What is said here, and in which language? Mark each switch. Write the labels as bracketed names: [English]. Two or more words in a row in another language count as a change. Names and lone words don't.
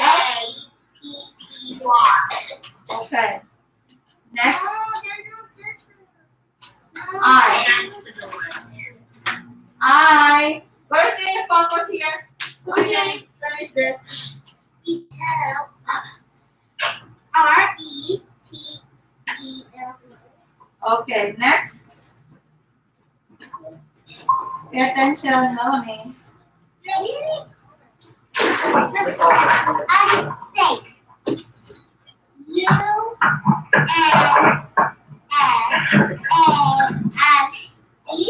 [English] A-P-P-Y. Okay. Next, Oh, there's no system. No, I. that's the one. I. Where's the focus here? Okay, finish this. Retail. R-E-T-E-L. Okay, next. Pay attention, Melanie. I say U N S A S E.